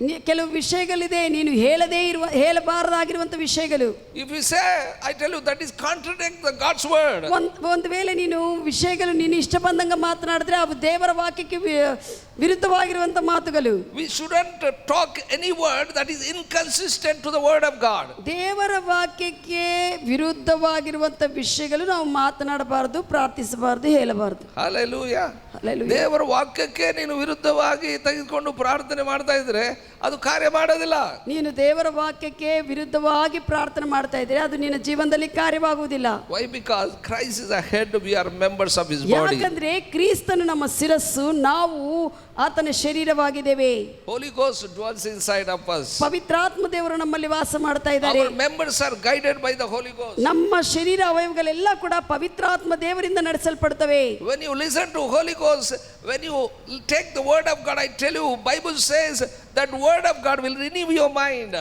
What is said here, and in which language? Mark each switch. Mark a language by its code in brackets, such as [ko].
[kn] ಕೆಲವು ವಿಷಯಗಳಿದೆ ನೀನು ಹೇಳಬಾರದಾಗಿರುವಂತ ವಿಷಯಗಳು. [en] If you say, I tell you, that is contradict the God's word. [kn] ಒಂದು ವೇಳೆ ನೀನು ವಿಷಯಗಳು ನೀನು ಇಷ್ಟ ಬಂದಂಗ ಮಾತನಾಡಿದ್ರೆ ಅವು ದೇವರ ವಾಕ್ಯಕ್ಕೆ ವಿರುದ್ಧವಾಗಿರುವಂತ ಮಾತುಗಳು. [en] We shouldn't talk any word that is inconsistent to the word of God. [kn] ದೇವರ ವಾಕ್ಯಕ್ಕೆ ವಿರುದ್ಧವಾಗಿರುವಂತ ವಿಷಯಗಳು ನಾವು ಮಾತನಾಡಬಾರದು, ಪ್ರಾರ್ಥಿಸಬಾರದು, ಹೇಳಬಾರದು. [en] Hallelujah. Hallelujah. [kn] ದೇವರ ವಾಕ್ಯಕ್ಕೆ ನೀನು ವಿರುದ್ಧವಾಗಿ ತೆಗೆದುಕೊಂಡು ಪ್ರಾರ್ಥನೆ ಮಾಡ್ತಾ ಇದ್ರೆ ಅದು ಕಾರ್ಯ ಮಾಡೋದಿಲ್ಲ. ನೀನು ದೇವರ ವಾಕ್ಯಕ್ಕೆ ವಿರುದ್ಧವಾಗಿ ಪ್ರಾರ್ಥನೆ ಮಾಡ್ತಾ ಇದ್ರೆ ಅದು ನಿನ್ನ ಜೀವನದಲ್ಲಿ ಕಾರ್ಯವಾಗುವುದಿಲ್ಲ. [en] Why? Because Christ is the head, we are members of his body. [kn] ಯಾಕಂದ್ರೆ ಕ್ರಿಸ್ತನು ನಮ್ಮ ಶಿರಸ್ಸು, ನಾವು ಆತನ ಶರೀರವಾಗಿದ್ದೇವೆ. [en] Holy Ghost dwells inside of us. [kn] ಪವಿತ್ರಾತ್ಮ ದೇವರು ನಮ್ಮಲ್ಲಿ ವಾಸ ಮಾಡ್ತಾ ಇದ್ದಾರೆ. [en] Our members are guided by the Holy Ghost. [kn] ನಮ್ಮ ಶರೀರ ಅವಯವಗಳೆಲ್ಲ ಕೂಡ ಪವಿತ್ರಾತ್ಮ ದೇವರಿಂದ ನಡೆಸಲ್ಪಡುತ್ತವೆ. [en] When you listen to Holy Ghost, when you take the word of God, I tell you, Bible says that word of God will renew your mind.